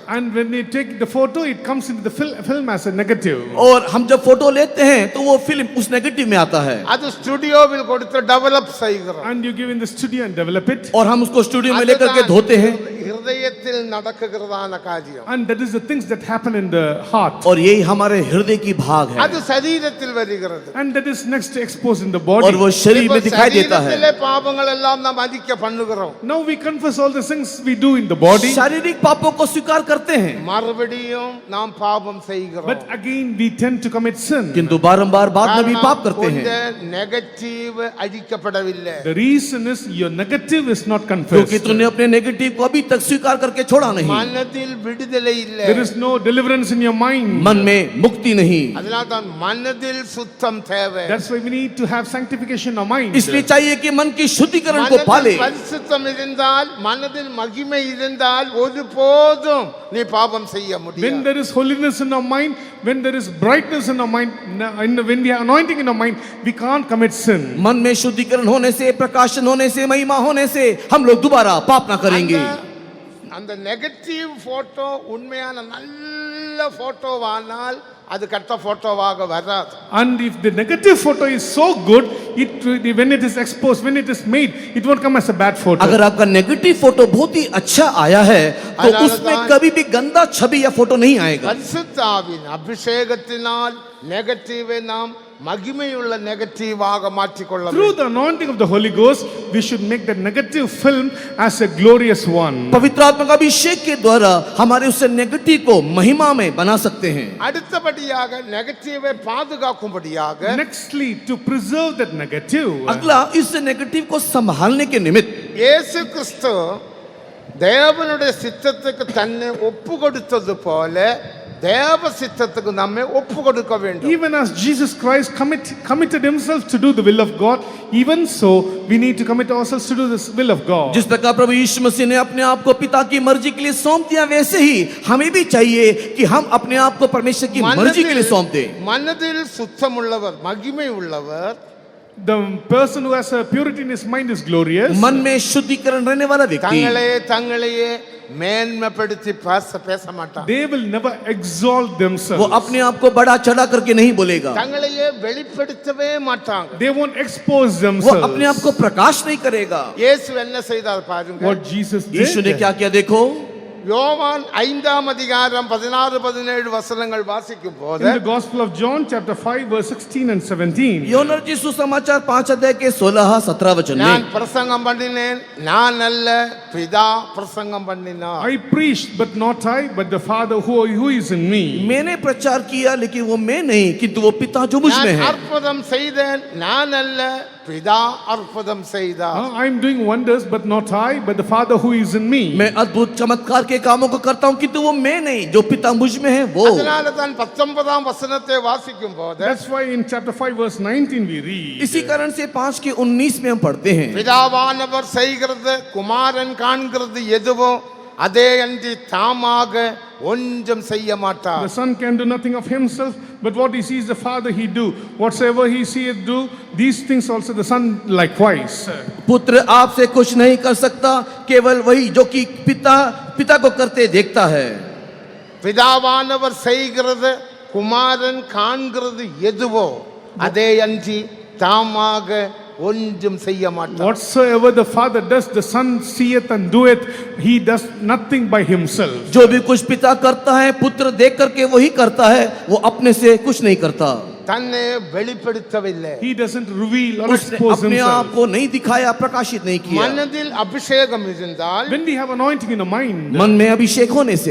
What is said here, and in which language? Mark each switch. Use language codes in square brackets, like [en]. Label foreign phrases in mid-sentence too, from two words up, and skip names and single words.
[en] And when you take the photo, it comes into the film as a negative. [hi] और हम जब फोटो लेते हैं तो वो फिल्म उस नेगेटिव में आता है। [ta] அது ஸ்டுடியோவில் கொடுத்து டெவலப் செய்கிறோம். [en] And you give in the studio and develop it. [hi] और हम उसको स्टूडियो में लेकर के धोते हैं। [ta] ஹிருதயத்தில் நடக்குகிறதான காரியம். [en] And that is the things that happen in the heart. [hi] और यही हमारे हृदय की भाग है। [ta] அது சரீரத்தில் வருகிறது. [en] And that is next exposed in the [hi] और [en] body. [hi] वो शरीर में दिखाई देता है। [ta] சரீரத்திலே பாவங்கள் எல்லாம் நாம் அறிக்கை பண்ணுகிறோம். [en] Now we confess all the things we do in the body. [hi] शारीरिक पापों को स्वीकार करते हैं, [ta] மறுபடியும் நாம் பாவம் செய்கிறோம். [en] But again we tend to commit sin. [hi] किंतु बारंबार बाद में भी पाप करते हैं। [ta] நெகட்டிவ் அழிக்கப்படவில்லை. [en] The reason is your negative is not [hi] क्योंकि [en] confessed. [hi] तूने अपने नेगेटिव को अभी तक स्वीकार करके छोड़ा नहीं। [ta] மனதில் விடுதலை இல்லை. [en] There is no deliverance in your mind. [hi] मन में मुक्ति नहीं। [ta] அதனால தான் மனதில் சுத்தம் தேவை. [en] That's why we need to have sanctification of mind. [hi] इसलिए चाहिए कि मन की शुद्धिकरण को पाले। [ta] மனதில் பரிசுத்தம் இருந்தால் மனதில் மகிமை இருந்தால் ஒருபோதும் நீ பாவம் செய்ய [en] When [ta] முடியாது. [en] there is holiness in our mind, when there is brightness in our mind, when we have anointing in our mind, we can't commit sin. [hi] मन में शुद्धिकरण होने से, प्रकाशन होने से, महिमा होने से हम लोग दोबारा पाप ना करेंगे। [ta] அந்த நெகட்டிவ் போட்டோ உண்மையான நல்ல போட்டோவானால் அது கெட்ட போட்டோவாக வராது. [en] And if the negative photo is so good, when it is exposed, when it is made, it won't come as a bad photo. [hi] अगर आपका नेगेटिव फोटो बहुत ही अच्छा आया है तो उसमें कभी भी गंदा छवि या फोटो नहीं आएगा। [ta] பரிசுத்த ஆவியின் அபிஷேகத்தினால் நெகட்டிவை நாம் மகிமையுள்ள நெகட்டிவாக மாற்றிக்கொள்ள [en] Through [ta] வேண்டும். [en] the anointing of the Holy Ghost, we should make that negative film as a glorious one. [hi] पवित्र आत्मा का अभिषेक के द्वारा हमारे उस नेगेटिव को महिमा में बना सकते हैं। [ta] அடுத்தபடியாக நெகட்டிவை பாதுகாக்கும்படியாக [en] Nextly, to preserve that negative, [hi] अगला इस नेगेटिव को संभालने के निमित्त [ta] இயேசு கிறிஸ்து தேவனுடைய சித்தத்துக்கு தன்னை ஒப்பு கொடுத்தது போல தேவ சித்தத்துக்கு நம்மை ஒப்பு கொடுக்க வேண்டும். [en] even as Jesus Christ committed himself to do the will of God, even so we need to commit ourselves to do this will of God. [hi] जिस प्रकार प्रभु यीशु मसीह ने अपने आप को पिता की मर्जी के लिए सौंप दिया, वैसे ही हमें भी चाहिए कि हम अपने आप को परमेश्वर की मर्जी के लिए सौंप दें। [ta] மனதில் சுத்தமுள்ளவர் மகிமை உள்ளவர். [en] The person who has a purity in his mind is glorious. [hi] मन में शुद्धिकरण रहने वाला व्यक्ति [ta] தங்களையே மேன்மைப்படுத்தி பேச மாட்டான். [en] They will never exalt [hi] वो [en] themselves. [hi] अपने आप को बड़ा चढ़ा करके नहीं बोलेगा। [ta] தங்களையே வெளிப்படுத்தவே மாட்டாங்க. [en] They won't expose [hi] वो [en] themselves. [hi] अपने आप को प्रकाश नहीं करेगा। [ta] இயேசு என்ன செய்தார் பாருங்க. [en] What Jesus [hi] यीशु ने [en] did. [hi] क्या किया देखो। [ta] யோவான் 5ஆம் அதிகாரம் 16-17 வசனங்கள் வாசிக்கும் போது [en] In the Gospel of John, chapter 5, verse 16 and 17. [hi] योहन्ना जी सुसमाचार 5 अध्याय के 16-17 वचन [ta] நான் [hi] में [ta] பிரசங்கம் பண்ணினேன், நான் அல்ல பிதா பிரசங்கம் பண்ணினார். [en] I preached, but not I, but the Father who is in me. [hi] मैंने प्रचार किया लेकिन वो मैं नहीं किंतु वो पिता जो मुझ में [ta] நான் [hi] है। [ta] அற்புதம் செய்தேன், நான் அல்ல பிதா அற்புதம் செய்தார். [en] I am doing wonders, but not I, but the Father who is in me. [hi] मैं अद्भुत चमत्कार के कामों को करता हूँ किंतु वो मैं नहीं, जो पिता मुझ में है वो। [ta] அதனால தான் 19ஆம் வசனத்தை வாசிக்கும் போது [en] That's why in chapter 5, verse 19 we read. [hi] इसी कारण से 5 के 19 में हम पढ़ते हैं, [ta] பிதாவானவர் செய்கிறது குமாரன் காண்கிறது எதுவோ அதே அன்றி தாமாக ஒன்றும் செய்ய மாட்டார். [en] The Son can do nothing of himself, but what he sees the Father he do. Whatsoever he seeth do, these things also the Son likewise. [hi] पुत्र आपसे कुछ नहीं कर सकता, केवल वही जो कि पिता को करते देखता है। [ta] பிதாவானவர் செய்கிறது குமாரன் காண்கிறது எதுவோ அதே அன்றி தாமாக ஒன்றும் செய்ய மாட்டார். [en] Whatsoever the Father does, the Son seeth and doeth. He does nothing by himself. [hi] जो भी कुछ पिता करता है पुत्र देख करके वही करता है, वो अपने से कुछ नहीं करता. [ta] தன்னை வெளிப்படுத்தவில்லை. [en] He doesn't reveal or [hi] उसने [en] expose [hi] अपने आप [en] himself. [hi] को नहीं दिखाया, प्रकाशित नहीं किया. [ta] மனதில் அபிஷேகம் இருந்தால், [en] When we have anointing in our mind, [hi] मन में अभिषेक होने से,